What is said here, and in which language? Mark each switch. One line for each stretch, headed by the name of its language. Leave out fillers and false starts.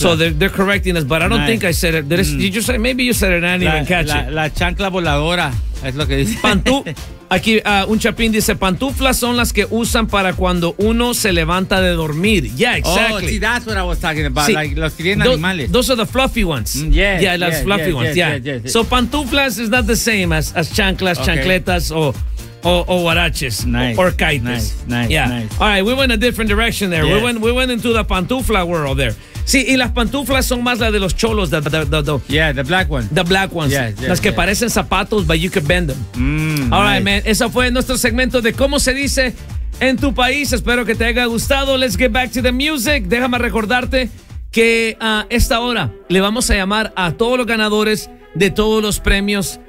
English: So they're correcting us, but I don't think I said it. Did you say, maybe you said it and I didn't catch it.
Spanish: La chancla voladora es lo que dice. Aquí un chapín dice, pantuflas son las que usan para cuando uno se levanta de dormir.
English: Yeah, exactly. Oh, see, that's what I was talking about. See, like
Spanish: los que vienen animales.
English: Those are the fluffy ones. Yeah, the fluffy ones. So pantuflas is not the same as chanclas, chancletas, o huaraches. Nice. Or caites. Nice. All right, we went a different direction there. Yes. We went into the pantufla world there.
Spanish: Sí, y las pantuflas son más las de los cholos.
English: The black ones. The black ones.
Spanish: Las que parecen zapatos,
English: but you can bend them. All right, man.
Spanish: Eso fue nuestro segmento de cómo se dice en tu país. Espero que te haya gustado.
English: Let's get back to the music.
Spanish: Déjame recordarte que a esta hora le vamos a llamar a todos los ganadores de todos los premios.